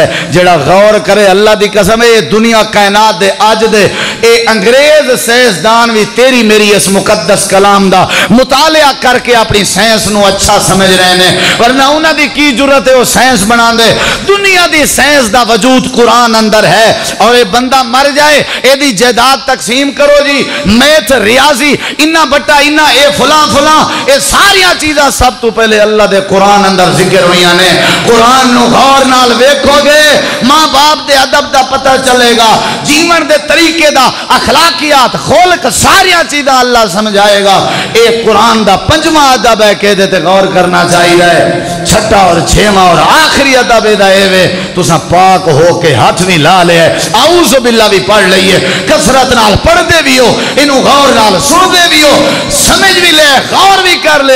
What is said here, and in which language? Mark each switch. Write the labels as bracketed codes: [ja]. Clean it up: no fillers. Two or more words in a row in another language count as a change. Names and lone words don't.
[pa] جڑا غور کرے اللہ دی قسم ہے دنیا کائنات دے اج دے اے انگریز سائنسدان بھی تیری میری اس مقدس کلام دا مطالعہ کر کے اپنی سائنس نو اچھا سمجھ رہے ہیں، ورنہ انہاں دی کی ضرورت ہے وہ سائنس بنا دے. دنیا دی سائنس دا وجود قرآن اندر ہے. اور اے بندہ مر جائے اے دی جائیداد تقسیم کرو جی، میتھ ریاضی انہاں بٹا انہاں اے فلاں فلاں اے ساریاں چیزاں سب تو پہلے اللہ دے قرآن اندر ذکر ہوئیاں نے. قرآن نو غور نال ویکھو گے ماں باپ دے ادب دا پتہ چلے گا، جیون دے طریقے دا، اخلاقیات، خلق ساریاں چیزاں اللہ سمجھائے گا. اے قرآن دا پنجواں ادب ہے کہ تے غور کرنا چاہیے. چھٹا اور چھواں اور آخری ادب دا اے وے تساں پاک ہو کے ہاتھ بھی لا لے [ar] اعوذ باللہ [pa] بھی پڑھ لئیے، کثرت نال پڑھ دے بھی ہو، انہوں غور نال سن دے بھی ہو، سمجھ بھی لے، غور بھی کر لے.